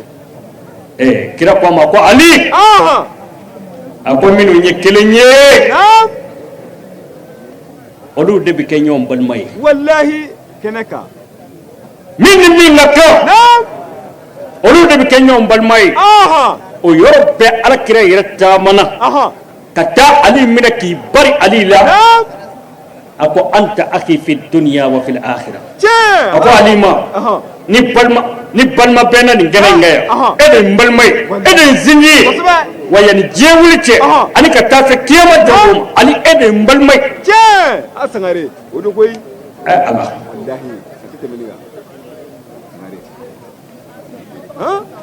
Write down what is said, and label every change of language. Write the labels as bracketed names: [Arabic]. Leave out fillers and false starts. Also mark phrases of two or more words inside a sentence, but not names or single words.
[Bambara] kira ko a ma ko Ali a ko minnu ye kelen ye olu de bɛ kɛ ɲɔgɔn balima ye wallahi kɛnɛ kan min ni min ka kan olu de bɛ kɛ ɲɔgɔn balima ye o yɔrɔ bɛɛ alakira yɛrɛ taamana ka taa Ali minɛ k'i bari Ali la a ko [Arabic] أنت أخي في الدنيا وفي الآخرة [Bambara] a ko Ali ma ni balima bɛɛ na nin kɛnɛ in kɛ yan e de ye n balima ye e de ye n sinji ye wa yanni diɲɛ wuli cɛ ani ka taa se kiyama jango ma Ali e de ye n balima ye tiɲɛ a sangare o do koyi Ala wallahi tɛmɛ ni kan sangare han